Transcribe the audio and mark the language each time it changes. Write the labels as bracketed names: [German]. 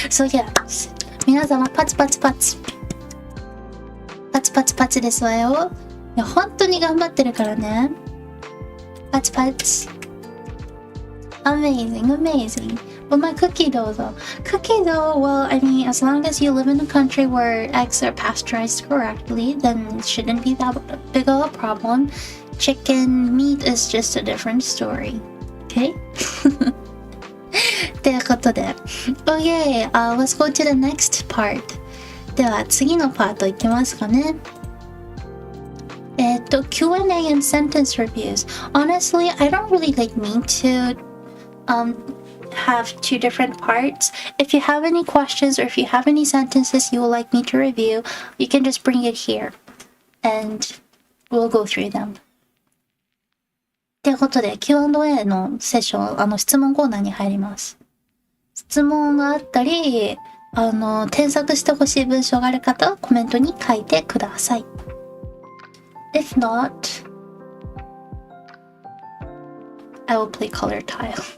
[Japanese] So yeah, 皆様パチパチパチ。パチパチパチですわよ。いや、本当に頑張ってるからね。パチパチ。 [English] Amazing, amazing. But my cookie dough though. Cookie dough, well, I mean, as long as you live in a country where eggs are pasteurized correctly, then it shouldn't be that big of a problem. Chicken meat is just a different story. Okay? ということで Okay, let's go to the next part. [Japanese] では次のパートいきますかね。 [English] Q&A and sentence reviews. Honestly, I don't really mean to have two different parts. If you have any questions or if you have any sentences you would like me to review, you can just bring it here and we'll go through them. [Japanese] ということで Q&A のセッション、質問コーナーに入ります。質問があったり、添削してほしい文章がある方はコメントに書いてください。 [English] If not, I will play color tile.